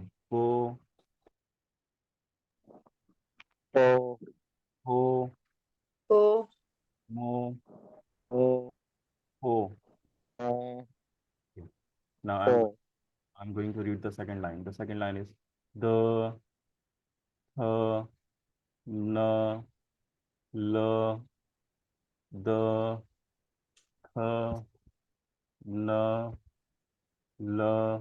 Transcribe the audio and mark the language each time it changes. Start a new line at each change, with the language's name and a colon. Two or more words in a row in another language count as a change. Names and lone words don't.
English: po, po, ho, Po. mo, po, ho. mo, Okay. Now po. I'm going to read the second line. The second line is the, th, n, l, the, th, n, l.